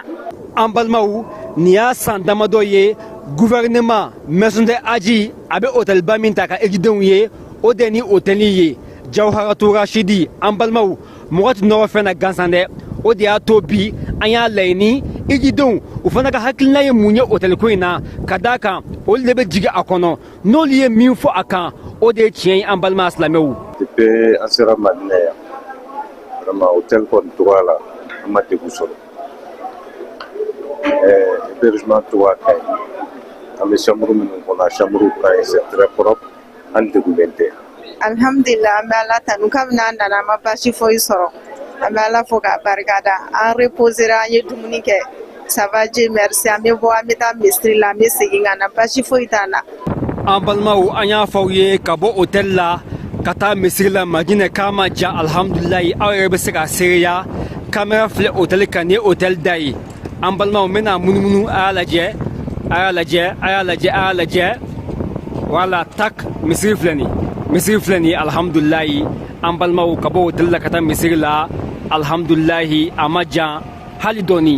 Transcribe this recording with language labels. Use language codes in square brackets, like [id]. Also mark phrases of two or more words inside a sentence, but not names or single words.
[bm] an balimaw nin y'a san damadɔ ye [fr] gouvernement maison de aji [bm] a bɛ hôtelba min ta ka hijidenw ye o de ni hôtel ye Jawharatu Rashidi an balimaw mɔgɔ tɛ nɔgɔ fɛn na gansan dɛ o de y'a to bi an y'a laɲini hijidenw u fana ka hakilina ye mun ye hôtel ko in na ka d'a kan olu de bɛ jigin a kɔnɔ n'olu ye min fɔ a kan o de ye tiɲɛ ye an balima silamɛw. depuis an sera Madinɛ yan vraiment hôtel kɔni cogoya la an ma degun sɔrɔ hébergement cogoya ka ɲi an bɛ chambre minnu kɔnɔ a chambre ka ɲi [fr] c'est très propre [bm] an degunnen tɛ Alhamdulillah, an bɛ Ala tanu kabini an nana an ma basi foyi sɔrɔ. An bɛ Ala fo k'a barikada. An reposera an ye dumuni kɛ. [fr] Ça va Dieu merci. [bm] An bɛ bɔ an bɛ taa misiri la an bɛ segin ka na basi foyi t'an na. An balimaw an y'a fɔ aw ye ka bɔ hôtel la ka taa misiri la Madinɛ k'a ma ja alhamdulilayi aw yɛrɛ bɛ se ka seereya caméra filɛ hôtel kan ni hôtel da ye. An balimaw n bɛna munumunu a y'a lajɛ wala tak misiri filɛ nin alhamdulilayi an balimaw ka bɔ hôtel la ka taa misiri la alhamdulilayi a ma jan hali dɔɔni.